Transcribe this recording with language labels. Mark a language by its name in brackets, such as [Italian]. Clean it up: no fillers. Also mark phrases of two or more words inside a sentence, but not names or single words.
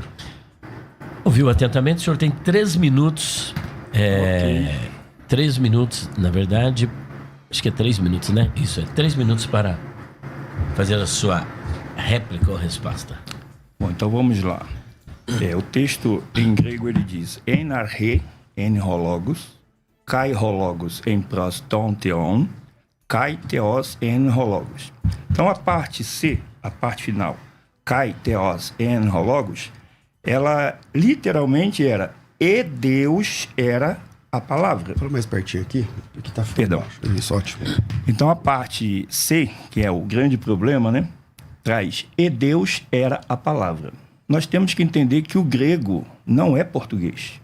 [Portuguese] Ouviu atentamente? O senhor tem 3 minutos. 3 minutos, na verdade. Acho que é 3 minutos, né? Isso, é 3 minutos para fazer a sua réplica ou resposta. Bom, então vamos lá. O texto em grego ele diz: [Greek] Ἐν ἀρχῇ, ἦν ὁ λόγος, καὶ ὁ λόγος ἦν πρὸς τὸν θεόν, καὶ θεὸς ἦν ὁ λόγος. [Portuguese] Então a parte C, a parte final, [Greek] καὶ θεὸς ἦν ὁ λόγος, [Portuguese] ela literalmente era e Deus era a palavra. Fala mais pertinho aqui, porque tá Perdão. baixo. Isso, ótimo. Então a parte C, que é o grande problema, né, traz e Deus era a palavra. Nós temos que entender que o grego não é português.